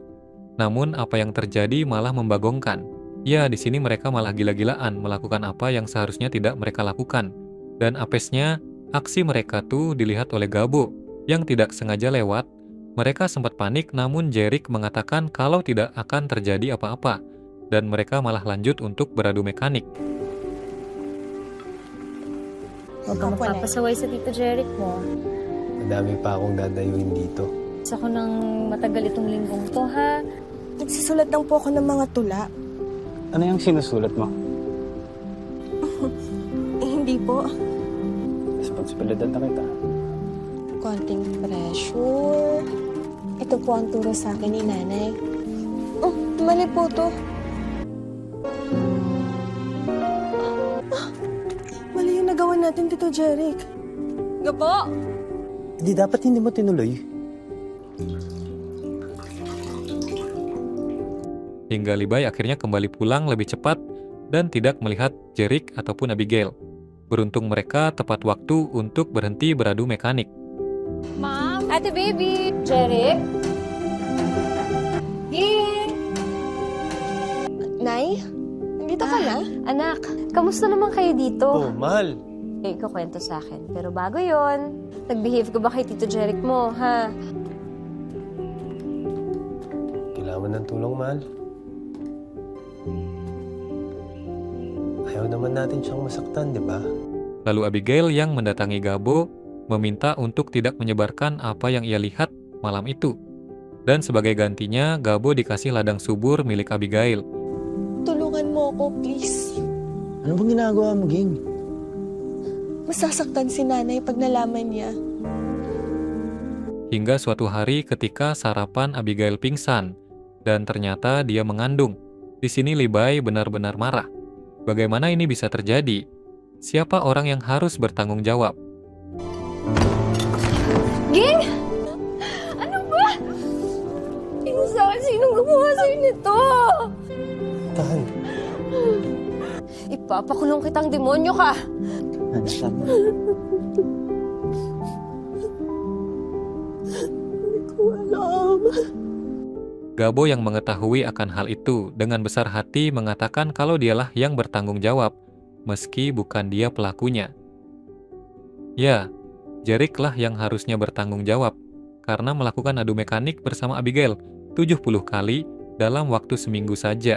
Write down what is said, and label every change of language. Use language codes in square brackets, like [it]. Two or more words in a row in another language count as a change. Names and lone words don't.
[id] Namun apa yang terjadi malah membagongkan. Ya, di sini mereka malah gila-gilaan melakukan apa yang seharusnya tidak mereka lakukan. Dan apesnya, aksi mereka tuh dilihat oleh Gabo yang tidak sengaja lewat. Mereka sempat panik, namun Jerick mengatakan kalau tidak akan terjadi apa-apa. Dan mereka malah lanjut untuk beradu mekanik. [tl] Huwag kang magpapasaway sa Tito Jerick mo. Madami pa akong dadayuin dito. Gusto ko nang matagal itong linggong to, ha? Nagsisulat lang po ako ng mga tula. Ano yung sinusulat mo? Hindi po. Responsibilidad na kita. Konting pressure. Ito po ang turo sa akin ni nanay. Oh, mali po to. Mali yung nagawa natin, Tito Jerick. Gabo! Hindi mo tinuloy. [id] Hingga Libay akhirnya kembali pulang lebih cepat dan tidak melihat Jerick ataupun Abigail. Beruntung mereka tepat waktu untuk berhenti beradu mekanik. [tl] Mom! Ate baby! Jerick? Ging! Nay, nandito ka na? Anak, kamusta naman kayo dito? Oh, mahal. Ikukwento sa akin. Pero bago yon, nag-behave ka ba kay Tito Jerick mo, ha? Kailangan mo ng tulong, mahal. Ayaw naman natin siyang masaktan, di ba? [id] Lalu Abigail yang mendatangi Gabo meminta untuk tidak menyebarkan apa yang ia lihat malam itu. Dan sebagai gantinya, Gabo dikasih ladang subur milik Abigail. [tl] Tulungan mo ako, please. Ano bang ginagawa mo, Ging? Masasaktan si nanay pag nalaman niya. [id] Hingga suatu hari ketika sarapan Abigail pingsan, dan ternyata dia mengandung. Di sini Libay benar-benar marah. Bagaimana ini bisa terjadi? Siapa orang yang harus bertanggung jawab? [tl] Ging! Ano ba? Sinong gumawa sa'yo nito? Tahan. Ipapakulong kitang demonyo ka! Ano [id] Gabo yang mengetahui akan hal itu dengan besar hati mengatakan kalau dialah yang bertanggung jawab, meski bukan dia pelakunya. Ya, Jerick lah yang harusnya bertanggung jawab, karena melakukan adu mekanik bersama Abigail 70 kali dalam waktu seminggu saja.